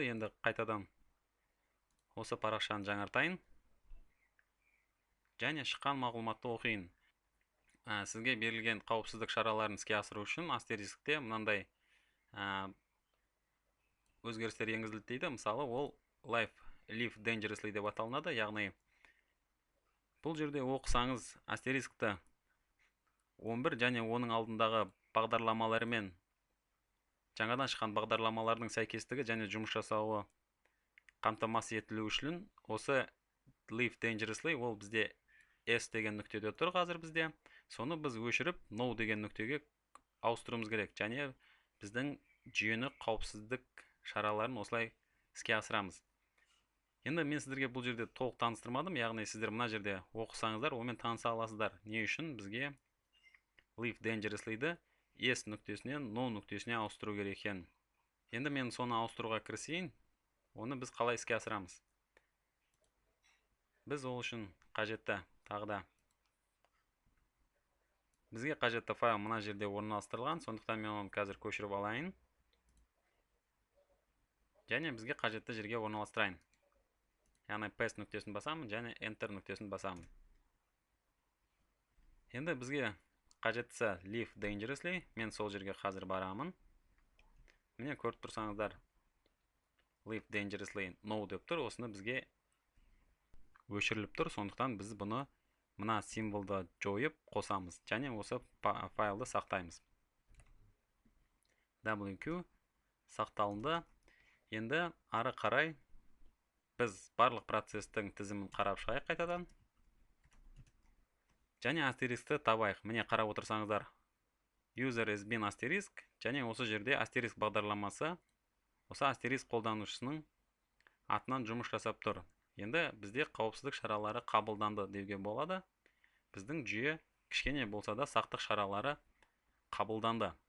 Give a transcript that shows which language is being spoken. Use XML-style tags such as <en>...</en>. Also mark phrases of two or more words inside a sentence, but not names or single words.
<kk>Енді қайтадан осы парақшаны жаңартайын. Және шыққан мағлұматты оқиын. Сізге берілген қауіпсіздік шараларын іске асыру үшін астерискте мынандай өзгерістер енгізілді дейді. Мысалы, ол</kk> <en>live dangerously</en> <kk>деп аталынады. Яғни бұл жерде оқысаңыз астерискті 11 және оның алдындағы бағдарламаларымен жаңадан шыққан бағдарламалардың сәйкестігі және жұмыс жасауы қамтамасыз етілу үшін осы</kk> <en>live dangerously</en> <kk>ол бізде S деген нүктеде тұр қазір бізде. Соны біз өшіріп no деген нүктеге ауыстыруымыз керек. Және біздің жүйені қауіпсіздік шараларын осылай іске асырамыз. Енді мен сіздерге бұл жерде толық таныстырмадым, яғни сіздер мына жерде оқысаңыздар, онымен таныса аласыздар. Не үшін бізге</kk> <en>live dangerously-</en> <kk>ді S нүктесінен no нүктесіне ауыстыру керек екен. Енді мен соны ауыстыруға кірісейін. Оны біз қалай іске асырамыз? Біз ол үшін қажетті тағы да бізге қажетті файл мына жерде орналастырылған, сондықтан мен оны қазір көшіріп алайын. Және бізге қажетті жерге орналастырайын. Яғни paste нүктесін басамын, және enter нүктесін басамын. Енді бізге қажеттісі</kk> <en>live dangerously.</en> <kk>Мен сол жерге қазір барамын. Міне көріп тұрсаңыздар,</kk> <en>live dangerously no</en> <kk>деп тұр. Осыны бізге өшіріліп тұр. Сондықтан біз бұны мына символды жойып қосамыз. Және осы файлды сақтаймыз. WQ сақталынды. Енді ары қарай біз барлық процестің тізімін қарап шығайық қайтадан. Және астерискті табайық. Міне қарап отырсаңыздар,</kk> <en>user has been asterisk,</en> <kk>және осы жерде астериск бағдарламасы осы астериск қолданушысының атынан жұмыс жасап тұр. Енді бізде қауіпсіздік шаралары қабылданды деуге болады. Біздің жүйе кішкене болса да сақтық шаралары қабылданды.</kk>